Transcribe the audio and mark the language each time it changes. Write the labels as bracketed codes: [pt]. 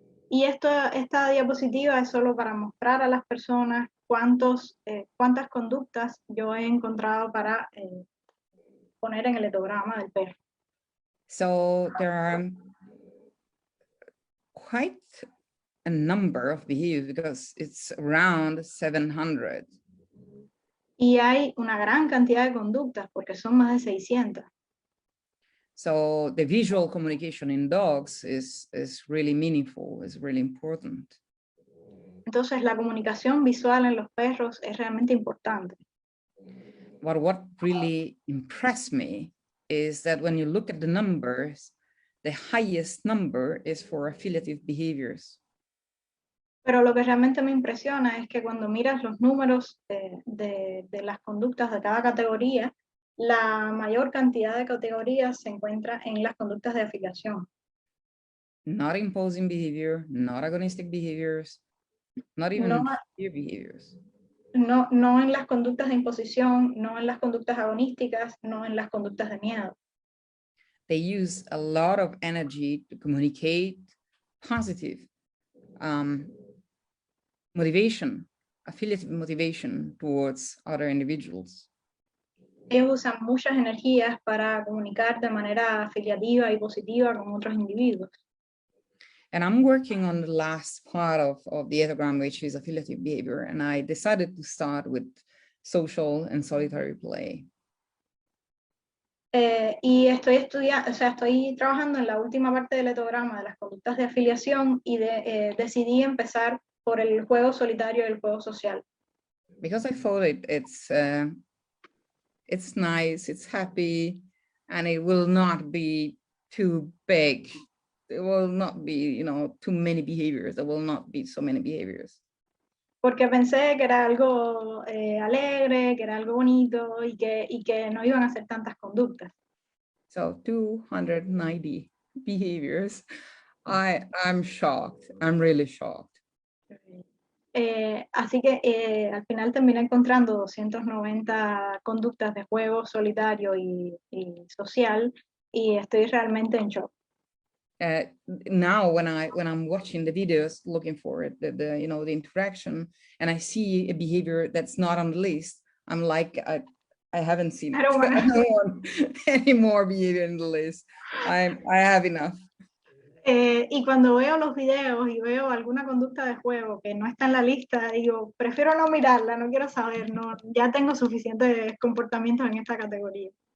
[es] Y esta diapositiva es solo para mostrar a las personas cuántas conductas yo he encontrado para poner en el etograma del perro. [en] So there are quite a number of behaviors because it's around 700. [es] Y hay una gran cantidad de conductas porque son más de 600. [en] So the visual communication in dogs is really meaningful, is really important. [es] Entonces la comunicación visual en los perros es realmente importante. [en] But what really impressed me is that when you look at the numbers, the highest number is for affiliative behaviors. [es] Pero lo que realmente me impresiona es que cuando miras los números de las conductas de cada categoría, la mayor cantidad de categorías se encuentra en las conductas de afiliación. [en] Not imposing behavior, not agonistic behaviors, not even [es] No, [en] fear behaviors. [es] no en las conductas de imposición, no en las conductas agonísticas, no en las conductas de miedo. [en] They use a lot of energy to communicate positive motivation, affiliative motivation towards other individuals. [es] Ellos usan muchas energías para comunicar de manera afiliativa y positiva con otros individuos. [en] And I'm working on the last part of the etogram, which is affiliative behavior. And I decided to start with social and solitary play. [es] Y estoy estudiando, o sea, estoy trabajando en la última parte del etograma de las conductas de afiliación y decidí empezar por el juego solitario y el juego social. [en] Because I thought it's nice, it's happy, and it will not be too big. There will not be, too many behaviors. There will not be so many behaviors. [es] Porque pensé que era algo alegre, que era algo bonito y que no iban a hacer tantas conductas. [en] So 290 behaviors. I'm shocked. I'm really shocked. [es] Así que al final terminé encontrando 290 conductas de juego solitario y social y estoy realmente en shock. [en] Now when I'm watching the videos, looking for it, the interaction, and I see a behavior that's not on the list, I'm like, I haven't seen it. I don't want any more behavior in the list. I have enough. [es] Y cuando veo los videos y veo alguna conducta de juego que no está en la lista, digo, prefiero no mirarla, no quiero saber, no, ya tengo suficientes comportamientos en esta categoría.